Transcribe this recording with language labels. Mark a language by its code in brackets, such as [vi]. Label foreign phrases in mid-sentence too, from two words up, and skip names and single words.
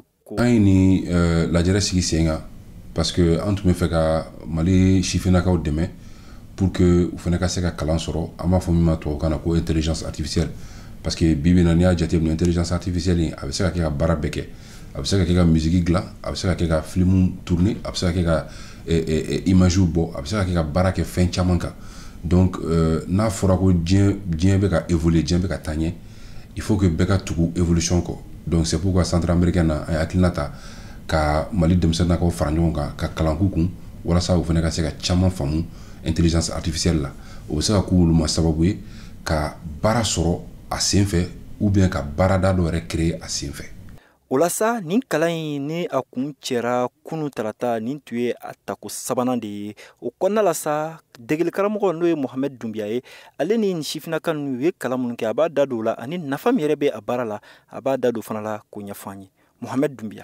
[bm] an ni lajɛrɛ sigi sen kan [fr] parce que [bm] an tun bɛ fɛ ka Mali sifinnakaw dɛmɛ [fr] pour que [bm] u fana ka se ka kalan sɔrɔ an b'a fɔ min ma tubabukan na ko [fr] intelligence artificielle [bm] parce que bibi na n'i y'a jateminɛ [fr] intelligence artificielle [bm] a bɛ se ka kɛ ka baara bɛɛ kɛ a bɛ se ka kɛ ka musique dilan a bɛ se ka kɛ ka [fr] film tourner [bm] a bɛ se ka kɛ ka image bɔ a bɛ se ka kɛ ka baara kɛ fɛn caman kan donc n'a fɔra ko diɲɛ bɛ ka évoluer diɲɛ bɛ ka taa ɲɛ [fr] il faut que [bm] bɛɛ ka tugu évolution kɔ. [fr] Donc c'est pourquoi centre américain [bm] na a hakilina ta ka Mali denmisɛnnakaw fara ɲɔgɔn kan ka kalanku kun walasa u fana ka se ka caman faamu [fr] intelligence artificielle [bm] la o bɛ se ka k'olu ma sababu ye ka baara sɔrɔ a senfɛ [fr] ou bien [bm] ka baarada dɔ yɛrɛ créer a senfɛ. O la sa nin kalan in ni a kun cɛra kunu tarata nin tun ye a tako sabanan de ye o kɔnɔna la sa degeli karamɔgɔ n'o ye Mohamed Doumbia ye ale ni sifinnaka ninnu u ye kalan minnu kɛ a b'a da don o la ani nafa min yɛrɛ bɛ a baara la a b'a da don fana la k'o ɲɛfɔ an ye Mohamed Doumbia.